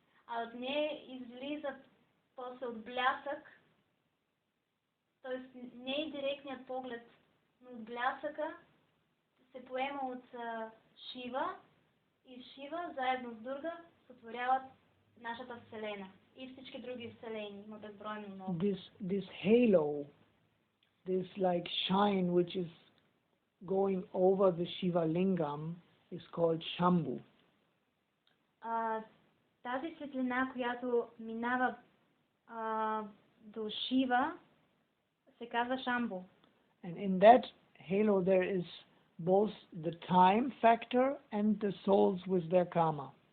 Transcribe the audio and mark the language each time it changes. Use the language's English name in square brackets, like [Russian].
[Bulgarian] А от нея излиза после от блясък, т.е. не е директният поглед, но от блясъка се поема от Шива, и Шива заедно с Дурга сътворяват нашата Вселена и всички други вселени, има безбройно много. [English] This halo, this like shine which is going over the Shiva Lingam is called Shambhu. [Bulgarian] Тази светлина, която минава до Шива, се казва Шамбу. [English] And in that halo there is both the time factor and the souls with their karma.